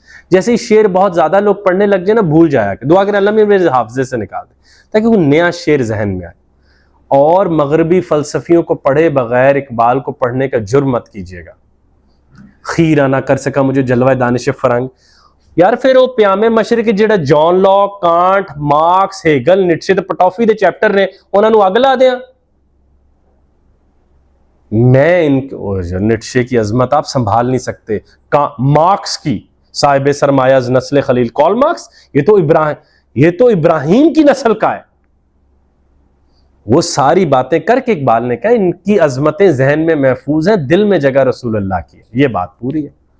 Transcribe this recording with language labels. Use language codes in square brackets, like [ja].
[ur] جیسے ہی شعر بہت زیادہ لوگ پڑھنے لگ جائے نا، بھول جایا کہ دعا کریں اللہ میرے حافظے سے نکال دے تاکہ وہ نیا شعر ذہن میں آئے. اور مغربی فلسفیوں کو پڑھے بغیر اقبال کو پڑھنے کا جرم مت کیجیے گا. خیرہ نہ کر سکا مجھے جلوہ دانش فرنگ. [pa] یار پھر وہ پیامے مشرق جڑا John Locke, can't, marks, Hegel, Nietzsche تے پٹوفی دے چیپٹر نے انہاں نو اگ لا دیاں. [ur] میں ان نیٹشے کی عظمت آپ سنبھال نہیں سکتے. مارکس کی صاحب سرمایہ نسل خلیل، کارل مارکس، یہ تو ابراہیم کی نسل کا ہے. وہ ساری باتیں کر کے اقبال نے کہا ان کی عظمتیں ذہن میں محفوظ ہیں، دل میں جگہ رسول اللہ کی ہے. یہ بات پوری ہے.